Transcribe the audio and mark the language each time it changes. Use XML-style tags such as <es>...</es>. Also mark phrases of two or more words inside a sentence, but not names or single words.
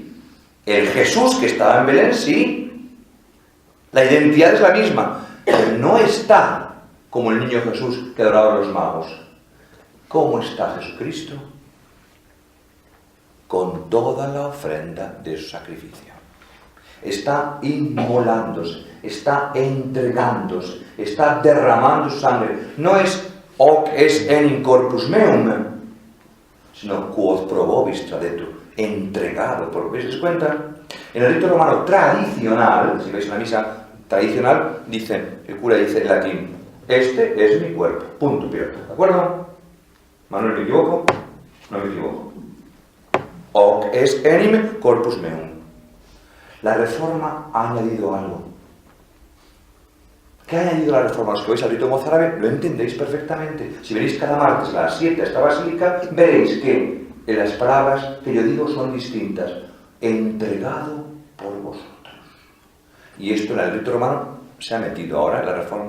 <es>El Jesús que estaba en Belén, sí. La identidad es la misma, pero no está como el niño Jesús que adoraban los magos. ¿Cómo está Jesucristo? Con toda la ofrenda de su sacrificio. Está inmolándose, está entregándose, está derramando su sangre. No es</es> <la>hoc est enim corpus meum, sino quod pro vobis tradetur,</la> <es>entregado. ¿Por qué se cuenta? En el rito romano tradicional, si veis en la misa tradicional, el cura dice en latín, este es mi cuerpo, punto, ¿de acuerdo? ¿Manuel, me equivoco? No me equivoco.</es> <la>Hoc est enim corpus meum.</la> <es>La Reforma ha añadido algo. ¿Qué ha añadido la Reforma? Los que veis al rito mozárabe lo entendéis perfectamente. Si venís cada martes a las 7 a esta basílica, veréis que en las palabras que yo digo son distintas. Entregado por vosotros. Y esto en el rito romano se ha metido ahora en la Reforma.</es>